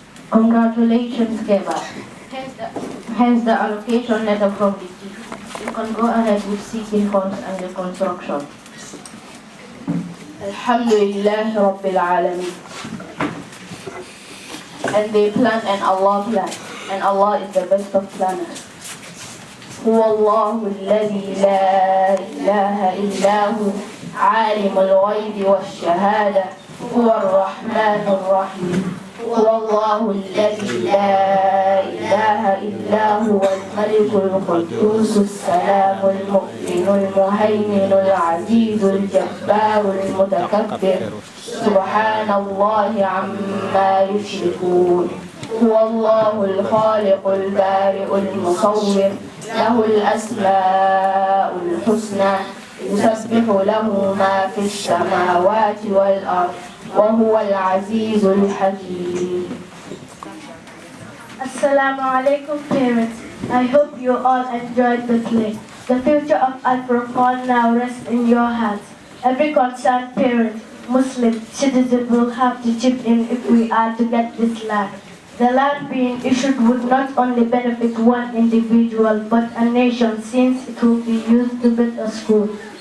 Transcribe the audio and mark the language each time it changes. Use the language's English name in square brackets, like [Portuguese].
[English] Congratulations, Keba. Hence the allocation letter from the chief. You can go ahead with seeking funds and reconstruction. [Arabic] Alhamdulillah Rabbil Alameen. [English] And they planned and Allah planned. And Allah is the best of planners. [Arabic] هو الله الذي لا إله إلا هو عالم الغيب والشهادة هو الرحمن الرحيم هو الله الذي لا إله إلا هو الملك القدوس السلام المؤمن المهيمن العزيز الجبار المتكبر سبحان الله عما يشركون هو الله الخالق البارئ المصور له الأسماء الحسنى يسبح له ما في السماوات والأرض وهو العزيز الحكيم. [English] Assalamu alaikum parents. I hope you all enjoyed the play. The future of Furqan now rests in your hands. Every concerned parent, Muslim, citizen will have to chip in if we are to get this land. The land being issued would not only benefit one individual but a nation since it will be used to build a school.